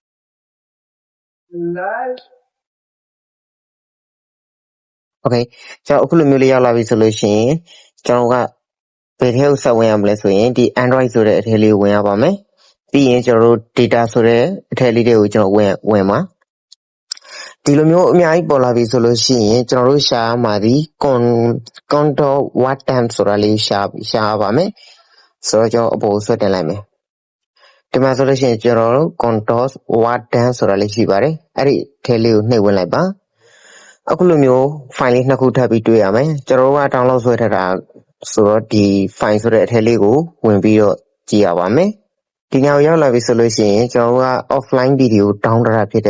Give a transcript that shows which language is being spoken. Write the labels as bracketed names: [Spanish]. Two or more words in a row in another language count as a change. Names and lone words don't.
[Burmese] โอเคကျွန်တော်အခုလိုမျိုးလေးရောက်လာပြီဆိုလို့ရှိရင်ကျွန်တော်ကဘယ်ထဲကိုဆက်ဝင်ရမလဲဆိုရင်ဒီ Android ဆိုတဲ့အထဲလေးကိုဝင်ရပါမယ်ပြီးရင်ကျွန်တော်တို့ data ဆိုတဲ့အထဲလေးတွေကိုကျွန်တော်ဝင်ပါဒီလိုမျိုးအများကြီးပေါ်လာပြီဆိုလို့ရှိရင်ကျွန်တော်တို့ရှာရမှာဒီ [English] contour what [Burmese] time ဆိုတာလေးရှာရပါမယ်ဆိုတော့ကျွန်တော်အပေါ်ဆွဲတင်လိုက်မယ်ဒီမှာဆိုလို့ရှိရင်ကျွန်တော်တို့ [English] contour what time [Burmese] ဆိုတာလေးရှိပါတယ်အဲ့ဒီထဲလေးကိုနှိပ်ဝင်လိုက်ပါအခုလိုမျိုး file လေးနှစ်ခုထပ်ပြီးတွေ့ရမယ်ကျွန်တော်တို့က download ဆွဲထားတာဆိုတော့ဒီ file ဆိုတဲ့အထဲလေးကိုဝင်ပြီးတော့ကြည့်ရပါမယ်ဒီညောင်ရောက်လာပြီဆိုလို့ရှိရင်ကျွန်တော်တို့က [English] offline video download [Burmese] တာဖြစ်တဲ့